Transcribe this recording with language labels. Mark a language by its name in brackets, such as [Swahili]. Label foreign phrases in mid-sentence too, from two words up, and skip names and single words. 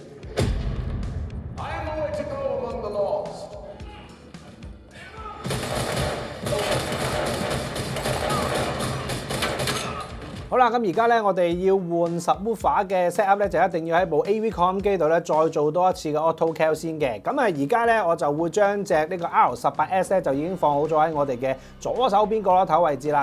[English] I am the way to go among the lost. [Cantonese] 好啦，咁而家咧，我哋要換 subwoofer 嘅 [English] set up [Cantonese] 咧，就一定要喺部 AV 擴音機度咧，再做多一次嘅 [English] auto cal [Cantonese] 先嘅。咁啊，而家咧我就會將隻呢個 R18S 咧就已經放好咗喺我哋嘅左手邊角落頭位置啦。